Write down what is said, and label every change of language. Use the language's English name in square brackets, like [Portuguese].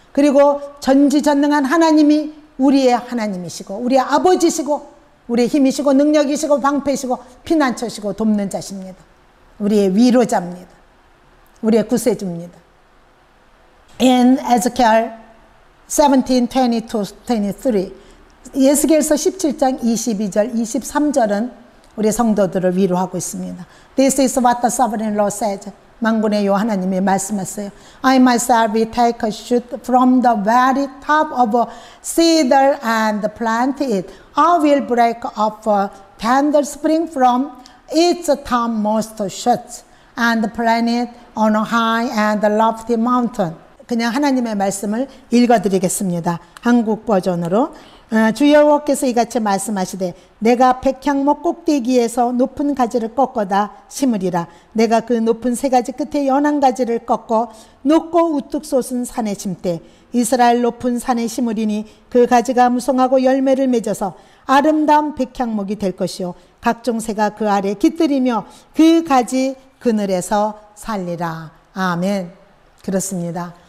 [Korean] 그리고 전지전능한 하나님이 우리의 하나님이시고 우리의 아버지시고 우리의 힘이시고 능력이시고 방패시고 피난처시고 돕는 자십니다. 우리의 위로자입니다. 우리의 구세주입니다. [English] In Ezekiel 17:22-23 [Korean] 에스겔서 17장 22절 23절은 우리 성도들을 위로하고 있습니다. [English] This is what the sovereign Lord says. [Korean] 만군의 여호와 하나님이 말씀하세요. [English] I myself will take a shoot from the very top of a cedar and plant it. I will break off a tender spring from its topmost shoots and plant it on a high and lofty mountain. [Korean] 그냥 하나님의 말씀을 읽어드리겠습니다. 한국 버전으로. 주 여호와께서 이같이 말씀하시되 내가 백향목 꼭대기에서 높은 가지를 꺾어다 심으리라. 내가 그 높은 세 가지 끝에 연한 가지를 꺾어 높고 우뚝 솟은 산에 심되 이스라엘 높은 산에 심으리니 그 가지가 무성하고 열매를 맺어서 아름다운 백향목이 될 것이요 각종 새가 그 아래 깃들이며 그 가지 그늘에서 살리라. 아멘. 그렇습니다.